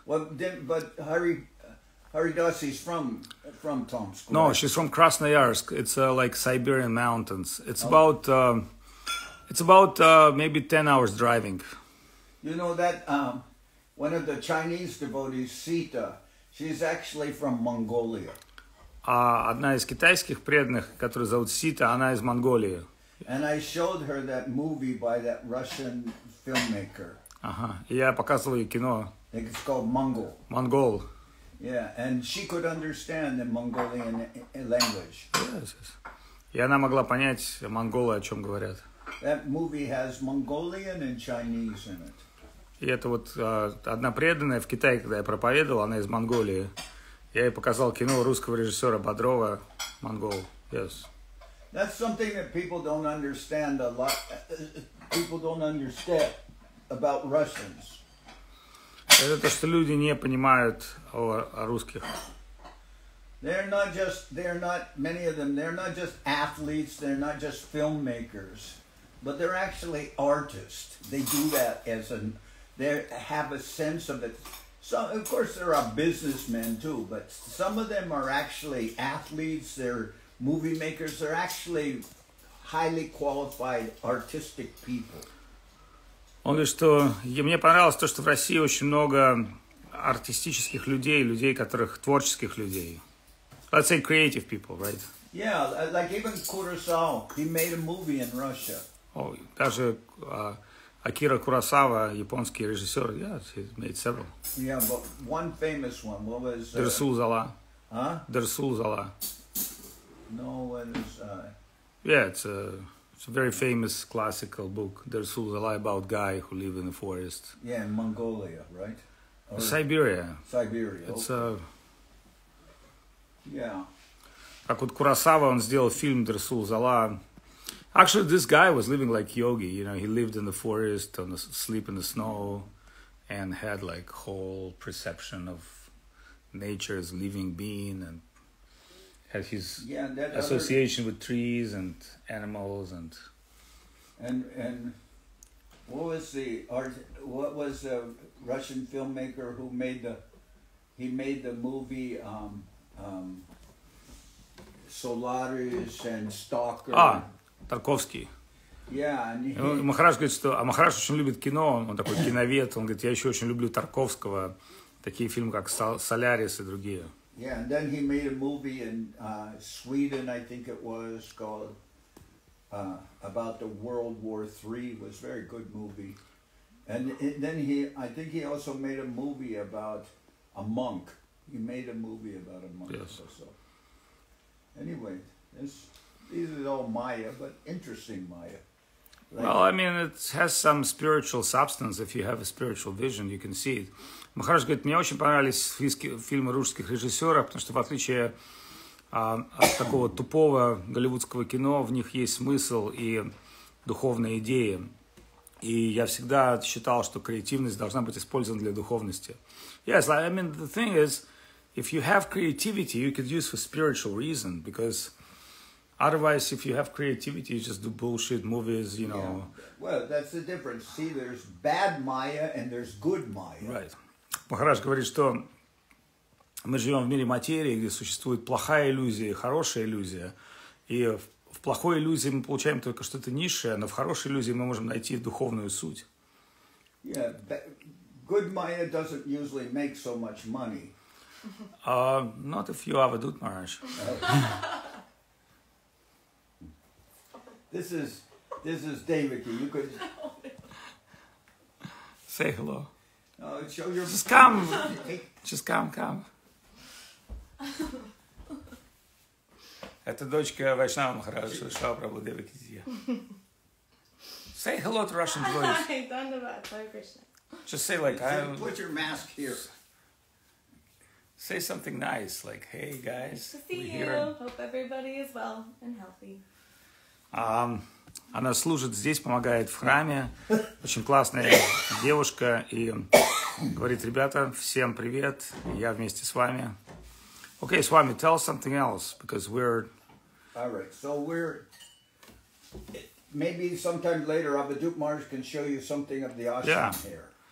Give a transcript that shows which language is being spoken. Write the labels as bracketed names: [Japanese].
[English] Well, but Haridasi is from Tomsk. No, right? she's from Krasnoyarsk. It's like Siberian mountains. It's about maybe 10 hours driving. You know that one of the Chinese devotees, Sita, she's actually from Mongolia. [Russian] Одна из китайских преданных, которая зовут Сита, она из Монголии. [English] And I showed her that movie by that Russian filmmaker. [Russian] Ага. И я показывал ей кино. [English] It's called Mongol. [Russian] Монгол. [English] Yeah, and she could understand the Mongolian language. Yes. [Russian] И она могла понять монголы, о чем говорят. [English] That movie has Mongolian and Chinese in it. [Russian] И это вот одна преданная в Китае, когда я проповедовал, она из Монголии. Я ей показал кино русского режиссера Бодрова, монгол. [English] Yes. That's something that people don't understand a lot. People don't understand about Russians. [Russian] Это то, что люди не понимают о русских. [English] Many of them, they're not just athletes, they're not just filmmakers, but they're actually artists. They do that they have a sense of it. So, of course, there are businessmen too, but some of them are actually athletes, they're movie makers, they're actually highly qualified artistic people. [Russian] Он говорит, что мне понравилось то, что в России очень много артистических людей, творческих людей. [English] Let's say creative people, right? Yeah, like even Kurosawa, he made a movie in Russia. [Russian] Даже Акира Куросава, японский режиссер, [English] yes, he made several. Yeah, but one famous one, what was... [Russian] Дерсул Зала. [English] Huh? [Russian] Дерсул Зала. [English] No, it is... Yeah, it's a very famous classical book. Дерсул Зала, about a guy who lived in the forest. Yeah, in Mongolia, right? Or Siberia. Siberia, It's Yeah. [Russian] Как вот Куросава, он сделал фильм Дерсул Зала. [English] Actually, this guy was living like yogi. You know, he lived in the forest, sleep in the snow, and had like whole perception of nature as living being. And had his association with trees and animals and what was the Russian filmmaker who made the movie Solaris and Stalker? [Russian] Тарковский. [English] Yeah, [Russian] Махарадж говорит, что Махарадж очень любит кино, он такой киновед, он говорит, я еще очень люблю Тарковского, такие фильмы, как «Солярис» и другие. [English] Yeah, and then he made a movie in Sweden, I think it was, called about the World War III. It was a very good movie. And then I think he also made a movie about a monk. He made a movie about a monk. Yes. Also. Anyway, these are all Maya, but interesting Maya. Well, I mean, it has some spiritual substance. If you have a spiritual vision, you can see it. [Russian] Махарадж говорит, мне очень понравились фильмы русских режиссеров, потому что в отличие от такого тупого голливудского кино, в них есть смысл и духовные идеи. И я всегда считал, что креативность должна быть использована для духовности. [English] Yes, I mean, the thing is, if you have creativity, you could use for spiritual reason, because otherwise, if you have creativity, you just do bullshit movies, you know. Yeah. Well, that's the difference. See, there's bad Maya and there's good Maya. Right. [Russian] Махарадж говорит, что мы живем в мире материи, где существует плохая иллюзия и хорошая иллюзия. И в плохой иллюзии мы получаем только что-то низшее, но в хорошей иллюзии мы можем найти духовную суть. [English] Yeah, good Maya doesn't usually make so much money. Not if you have a Dut Maharaj. This is David. You could Say hello. Show your. Just come. Just come. [Russian] Это дочка Вайшнава Махараджа, Шава Прабhu Девакидия. [English] Say hello to Russian boys. Just say like, put your mask here. Say something nice, like, hey guys. Nice to see you. Hope everybody is well and healthy. [Russian] Она служит здесь, помогает в храме. Очень классная девушка. И говорит, ребята, всем привет. Я вместе с вами. [English] Okay, Swami, tell us something else, because we're... All right, so maybe sometime later, Abhidut Maharaj can show you something of the ashram here.